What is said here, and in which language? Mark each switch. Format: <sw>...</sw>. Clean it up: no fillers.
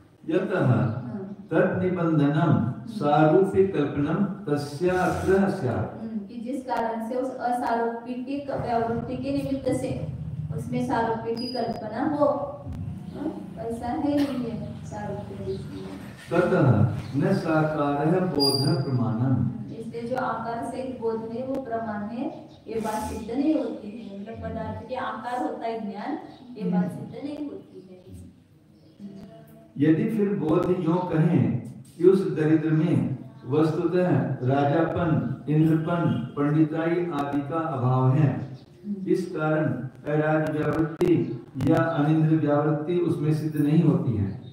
<sa>यतः तद निबंधनम सारूप्य कल्पनम तस्याग्रह स्यात्,</sa> <hi>कि जिस कारण से उस असारूप्य की व्यावृत्ति के निमित्त से उसमें सारूप्य की कल्पना हो, ऐसा है नहीं है सारूप्य।</hi> <sa>ततः न साकारः बोधः प्रमाणम,</sa> <hi>इसलिए जो आकार से बोध है वो प्रमाण है, ये बात सिद्ध नहीं होती है। मतलब पदार्थ के आकार होता है ज्ञान, ये बात सिद्ध नहीं होती है। यदि फिर बोध यों कहें कि उस दरिद्र में वस्तुतः राजापन, इंद्रपन, पंडिताई आदि का अभाव है, इस कारण अराज व्यावृत्ति या अनिंद्र व्यावृत्ति उसमें सिद्ध नहीं होती है।</hi>